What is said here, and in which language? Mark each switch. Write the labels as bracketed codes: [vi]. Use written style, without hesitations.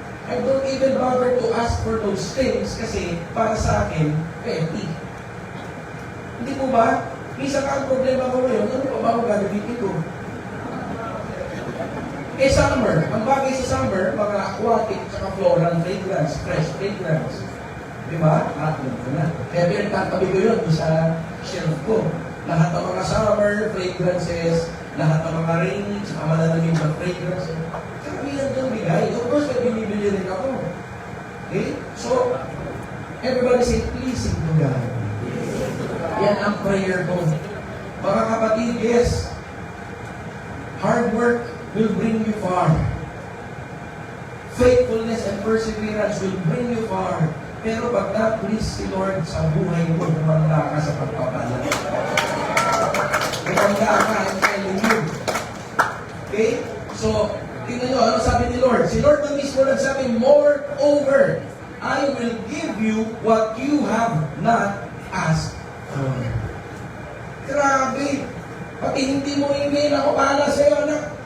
[en] I don't even bother to ask for those things [tl] kasi para sa akin, [en] petty. [tl] Hindi po ba? Minsan ka ang problema ko ngayon, ano pa ba ako gagamitin ko? Summer, ang bagay sa summer, mga aquatic, saka floral fragrance, fresh fragrance. Diba? Alam ko na. Kaya pinagtatabi ko yun sa shelf ko. Lahat ng mga summer fragrances, lahat ng mga rainy, saka malalamig na fragrances. Karamihan doon bigay. [en] Of course, may binibili rin ako. [tl] Okay? [en] So, everybody say, pleasing to God. [tl] Yan ang prayer ko. Mga kapatid, [en] yes, hard work will bring you far. Faithfulness and perseverance will bring you far. [tl] Pero pag na-please si Lord sa buhay mo, tumanda ka sa pagpapala. Tumanda ka, [en] I'm telling you. Okay? [tl] So, tingnan nyo, ano sabi ni Lord? Si Lord na mismo nagsabi, [en] moreover, I will give you what you have not asked for. [tl] Grabe! Pati hindi mo email ako bahala sa'yo, anak.